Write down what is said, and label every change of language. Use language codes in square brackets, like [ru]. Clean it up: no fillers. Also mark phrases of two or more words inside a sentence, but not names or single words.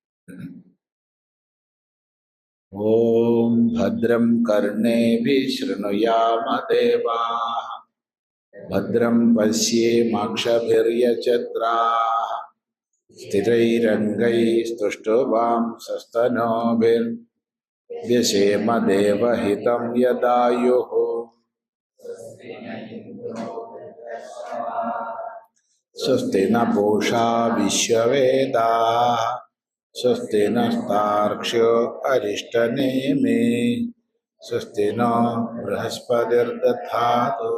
[sa] ഓം ഭദ്രം കർണേഭിഃ ശൃണുയാമ ദേവാഃ ഭദ്രം പശ്യേമാക്ഷഭിര്യജത്രാഃ സ്ഥിരൈരംഗൈസ്തുഷ്ടവാംസസ്തനൂഭിർव्यसेम देवहितं यदायुः स्वस्ति न पूषा विश्ववेदाः स्वस्ति नस्तार्क्ष्यो अरिष्टनेमि स्वस्ति नो बृहस्पतिर्दधातु।